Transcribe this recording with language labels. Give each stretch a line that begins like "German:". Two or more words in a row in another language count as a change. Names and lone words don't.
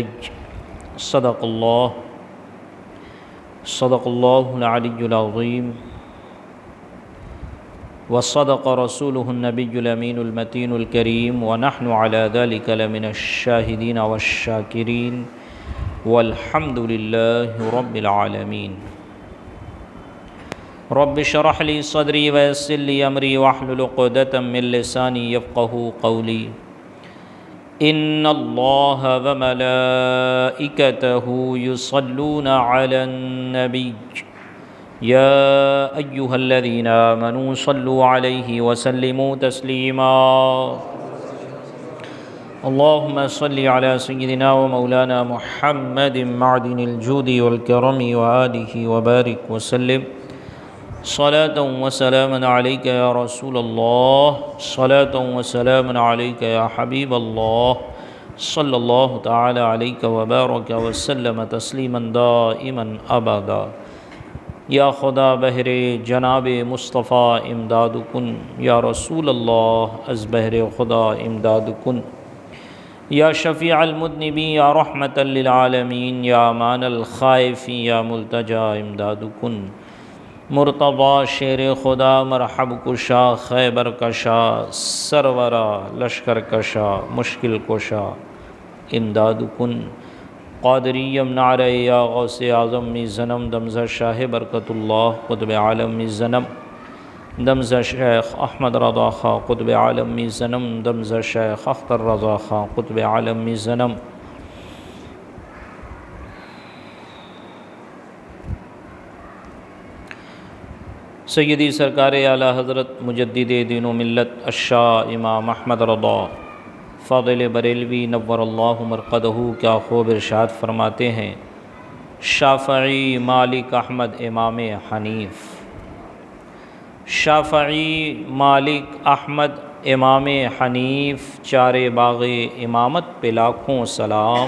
Arabic: صدق اللہ العلی العظیم وصدق رسولہ النبی الامین المتین الکریم ونحن علی ذلک لمن الشاہدین والشاکرین والحمد للہ رب العالمین. رب اشرح لی صدری ویسر لی امری واحلل عقدۃ من لسانی یفقہوا قولی. ان اللہ وملائکتہ یصلون علی النبی یا ایہا الذین آمنوا صلوا علیہ وسلموا تسلیما. اللہم صل علی سیدنا ومولانا محمد معدن الجود والکرم وآلہ وبارک وسلم. صلاة وسلاما علیک یا رسول اللہ، صلاة وسلاما علیک یا حبیب اللہ، صلی اللہ تعالی علیک وبارک وسلم تسلیما دائما ابدا.
Persian: یا خدا بہر جناب مصطفیٰ امداد کن، یا رسول اللہ از بہر خدا امداد کن. یا شفیع المذنبین یا رحمتا للعالمین، یا امان الخائفین یا ملتجا امداد کن. مرتضی شیر خدا مرحب کشا خیبر کشا سرورا لشکر کشا مشکل کشا امداد کن. قادریم نعرہ یا غوث اعظم می زنم دمزہ شاہ برکت اللہ قطب عالم می زنم دمزہ شیخ احمد رضا خاں قطب عالم می زنم دمزہ شیخ اختر رضا خاں قطب عالم می زنم.
Urdu: سیدی سرکار اعلی حضرت مجدد دین و ملت الشاہ امام احمد رضا فاضل بریلوی
Arabic: نور اللہ مرقدہ
Urdu: کیا خوب ارشاد فرماتے ہیں: شافعی مالک احمد امام حنیف. شافعی مالک احمد امام حنیف چارے باغ امامت پہ لاکھوں سلام.